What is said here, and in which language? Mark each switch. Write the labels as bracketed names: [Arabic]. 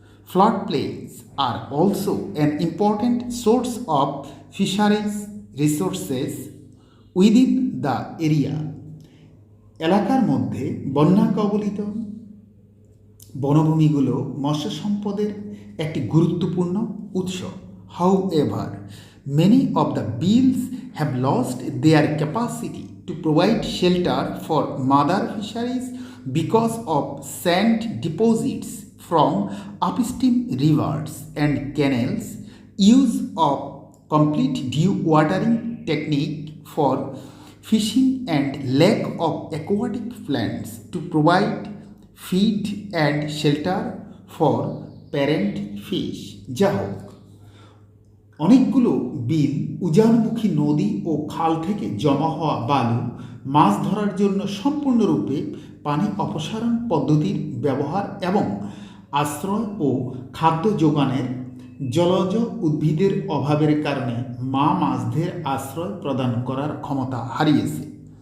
[English] Flood plains are also an important source of fisheries resources within the area. [Bangla] এলাকার মধ্যে বন্যা কবলিত বনভূমিগুলো মৎস্য সম্পদের একটি গুরুত্বপূর্ণ উৎস। [English] However, many of the bills have lost their capacity to provide shelter for mother fisheries because of sand deposits from upstream rivers and canals, use of complete dewatering technique for fishing and lack of aquatic plants to provide feed and shelter for parent fish. [Bangla] যা হোক, অনেকগুলো বিল উজানমুখী নদী ও খাল থেকে জমা হওয়া বালু মাছ ধরার জন্য সম্পূর্ণরূপে পানি অপসারণ পদ্ধতির ব্যবহার এবং আশ্রয় ও খাদ্য যোগানের জলজ উদ্ভিদের অভাবের কারণে মাছদের আশ্রয় প্রদান করার ক্ষমতা হারিয়েছে।